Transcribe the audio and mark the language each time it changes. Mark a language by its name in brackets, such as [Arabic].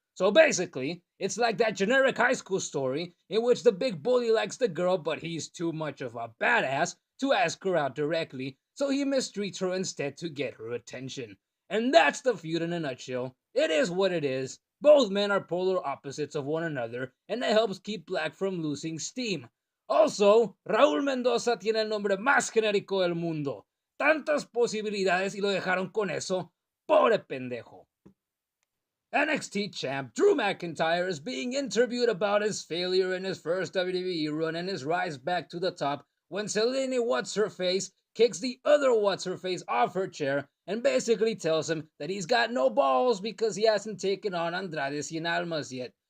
[English] So basically, it's like that generic high school story in which the big bully likes the girl but he's too much of a badass to ask her out directly, so he mistreats her instead to get her attention. And that's the feud in a nutshell. It is what it is. Both men are polar opposites of one another, and it helps keep Black from losing steam. Also, [Spanish] Raúl Mendoza tiene el nombre más genérico del mundo. Tantas posibilidades y lo dejaron con eso. Pobre pendejo. [English] NXT champ Drew McIntyre is being interviewed about his failure in his first WWE run and his rise back to the top when Selene What's-Her-Face kicks the other What's-Her-Face off her chair and basically tells him that he's got no balls because he hasn't taken on Andrade Cien Almas yet.